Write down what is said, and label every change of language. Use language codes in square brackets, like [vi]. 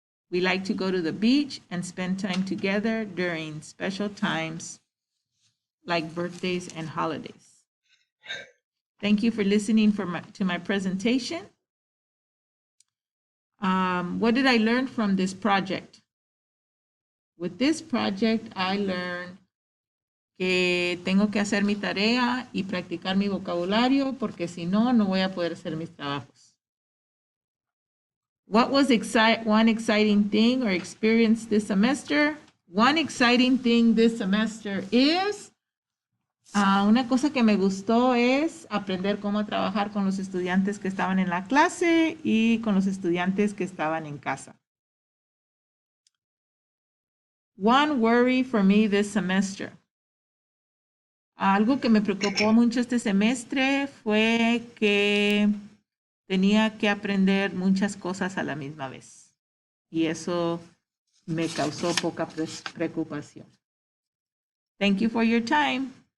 [en] We like to go to the beach and spend time together during special times like birthdays and holidays. Thank you for listening to my presentation. What did I learn from this project? With this project, I learned [es] que tengo que hacer mi tarea y practicar mi vocabulario porque si no, no voy a poder hacer mis trabajos. [en] What was one exciting thing or experience this semester? One exciting thing this semester is, [es] una cosa que me gustó es aprender cómo trabajar con los estudiantes que estaban en la clase y con los estudiantes que estaban en casa. [en] One worry for me this semester. [es] Algo que me preocupó mucho este semestre fue que tenía que aprender muchas cosas a la misma vez. Y eso me causó poca preocupación. [en] Thank you for your time.